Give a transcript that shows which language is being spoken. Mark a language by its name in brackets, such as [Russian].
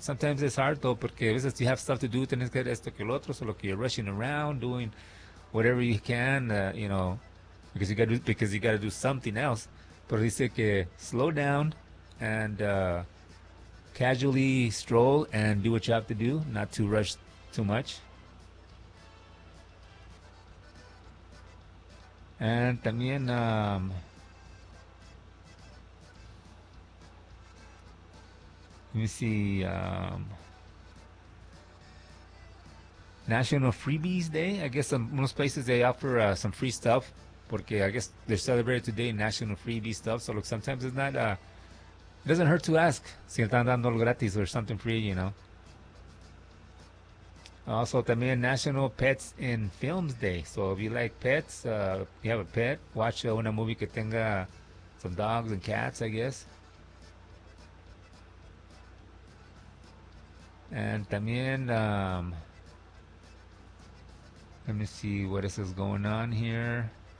[English] Sometimes it's hard though, [Spanish] porque a veces [English] you have stuff to do, [Spanish] tienes que esto que el otro, solo que [English] you're rushing around, doing whatever you can, you know, because you got to do something else. [Spanish] Pero dice que [English] slow down and casually stroll and do what you have to do, not to rush too much. [Spanish] También [English] let me see, National Freebies Day. I guess some most places they offer some free stuff, [Spanish] porque [English] I guess they're celebrating today National Freebie stuff. So look, sometimes it's not it doesn't hurt to ask [Spanish] si están dando algo gratis [English] or something free, you know. Also, [Spanish] también [English] National Pets and Films Day. So if you like pets, if you have a pet, watch [Spanish] una [English] movie [Spanish] que tenga [English] some dogs and cats, I guess. And [Spanish] también, [English] let me see what else is going on here.